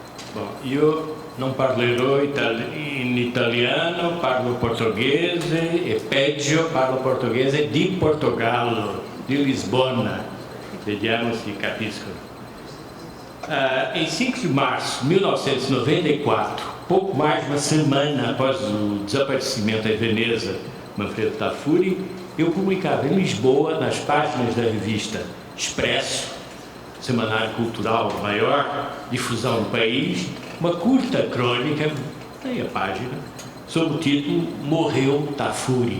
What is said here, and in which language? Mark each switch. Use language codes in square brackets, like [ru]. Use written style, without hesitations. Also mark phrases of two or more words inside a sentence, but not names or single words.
[pt] Bom, [it] io non parlerò in italiano, parlo portoghese e peggio parlo portoghese di Portogallo, di Lisbona. Vediamo se capiscono. [pt] Em 5 de março de 1994, pouco mais de uma semana após o desaparecimento em Veneza, Manfredo Tafuri, eu publicava em Lisboa, nas páginas da revista Expresso, semanário cultural de maior difusão do país, uma curta crônica, meia página, sob o título Morreu Tafuri.